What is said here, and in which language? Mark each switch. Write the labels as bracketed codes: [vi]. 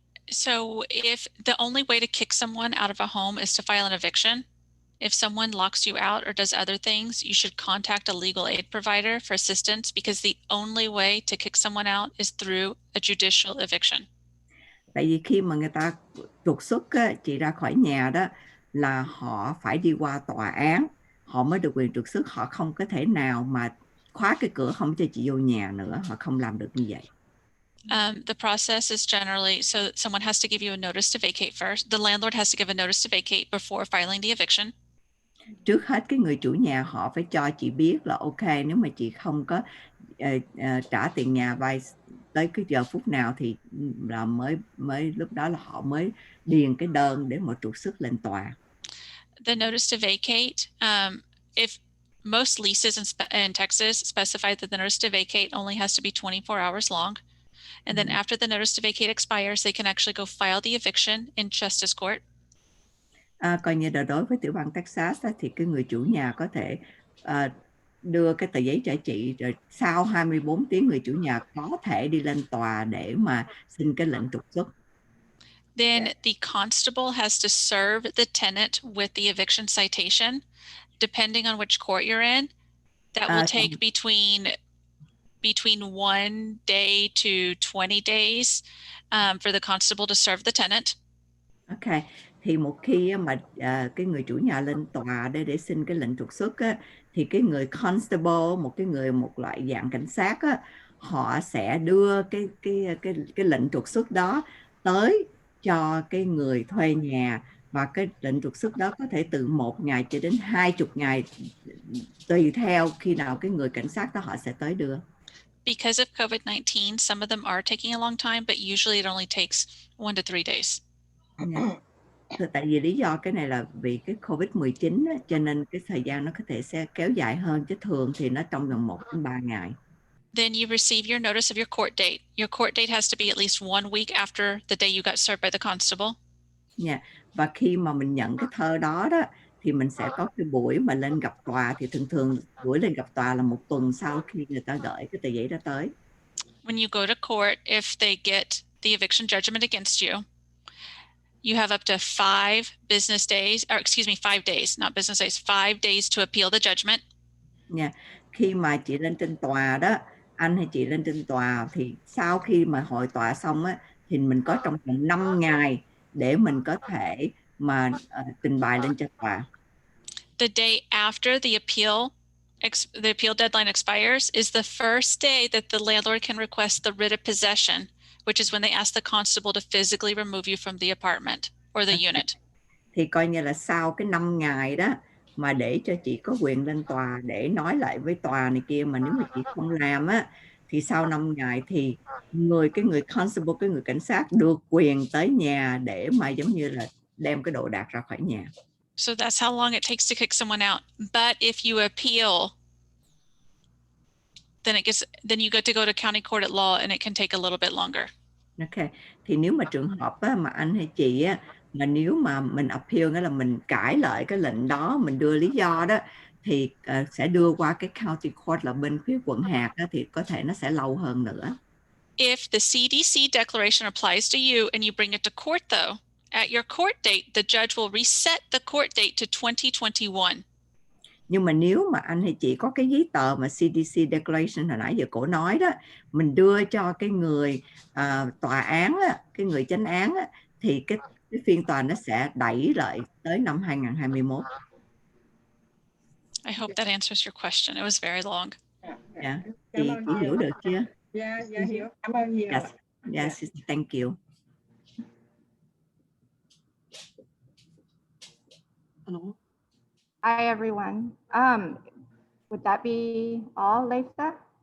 [en] So if the only way to kick someone out of a home is to file an eviction, if someone locks you out or does other things, you should contact a legal aid provider for assistance, because the only way to kick someone out is through a judicial eviction. [vi] Tại vì khi mà người ta trục xuất chị ra khỏi nhà đó, là họ phải đi qua tòa án, họ mới được quyền trục xuất, họ không có thể nào mà khóa cái cửa không cho chị vô nhà nữa, họ không làm được như vậy. [en] The process is generally, so someone has to give you a notice to vacate first. The landlord has to give a notice to vacate before filing the eviction. [vi] Trước hết cái người chủ nhà họ phải cho chị biết là ok, nếu mà chị không có trả tiền nhà vay tới cái giờ phút nào thì là mới lúc đó là họ mới điền cái đơn để mà trục xuất lên tòa. [en] The notice to vacate, if most leases in Texas specify that the notice to vacate only has to be 24 hours long. And then after the notice to vacate expires, they can actually go file the eviction in justice court. [vi] Coi như là đối với tiểu bang Texas thì cái người chủ nhà có thể đưa cái tờ giấy trả chị, rồi sau 24 tiếng người chủ nhà có thể đi lên tòa để mà xin cái lệnh trục xuất. [en] Then the constable has to serve the tenant with the eviction citation. Depending on which court you're in, that will take between 1 day to 20 days for the constable to serve the tenant. [vi] Ok, thì một khi mà cái người chủ nhà lên tòa để xin cái lệnh trục xuất á, thì cái người constable, một loại dạng cảnh sát á, họ sẽ đưa cái lệnh trục xuất đó tới cho cái người thuê nhà, và cái lệnh trục xuất đó có thể từ 1 ngày cho đến 20 ngày, tùy theo khi nào cái người cảnh sát đó họ sẽ tới đưa. [en] Because of COVID-19, some of them are taking a long time, but usually it only takes 1 to 3 days. [vi] Tại vì lý do cái này là vì cái COVID-19 á, cho nên cái thời gian nó có thể sẽ kéo dài hơn, chứ thường thì nó trong vòng 1 đến 3 ngày. [en] Then you receive your notice of your court date. Your court date has to be at least 1 week after the day you got served by the constable. [vi] Và khi mà mình nhận cái thơ đó thì mình sẽ có cái buổi mà lên gặp tòa, thì thường buổi lên gặp tòa là 1 tuần sau khi người ta gửi cái tờ giấy đó tới. [en] When you go to court, if they get the eviction judgment against you, you have up to 5 business days, or excuse me, 5 days, not business days, 5 days to appeal the judgment. [vi] Khi mà chị lên trên tòa đó, anh hay chị lên trên tòa, thì sau khi mà hội tòa xong á, thì mình có trong vòng 5 ngày để mình có thể mà trình bày lên cho tòa. [en] The day after the appeal deadline expires is the first day that the landlord can request the writ of possession, which is when they ask the constable to physically remove you from the apartment or the unit. [vi] Thì coi như là sau cái 5 ngày đó mà để cho chị có quyền lên tòa để nói lại với tòa này kia, mà nếu mà chị không làm á, thì sau 5 ngày thì cái người constable, cái người cảnh sát được quyền tới nhà để mà giống như là đem cái đồ đạc ra khỏi nhà. [en] So that's how long it takes to kick someone out. But if you appeal, then you get to go to county court at law, and it can take a little bit longer. [vi] Ok, thì nếu mà trường hợp á, mà anh hay chị á, mà nếu mà mình appeal, nghĩa là mình cãi lại cái lệnh đó, mình đưa lý do đó, thì sẽ đưa qua cái county court là bên phía quận hạt đó, thì có thể nó sẽ lâu hơn nữa. [en] If the CDC Declaration applies to you and you bring it to court, though, at your court date, the judge will reset the court date to 2021. [vi] Nhưng mà nếu mà anh hay chị có cái giấy tờ mà CDC Declaration hồi nãy giờ cổ nói đó, mình đưa cho cái người tòa án á, cái người chánh án á, thì cái phiên tòa nó sẽ đẩy lại tới năm 2021. [en] I hope that answers your question. It was very long. [vi] Chị hiểu được chưa? Dạ hiểu. Cảm ơn nhiều. [en] Yes, thank you. Hello. Hi, everyone. Would that be all, Lisa?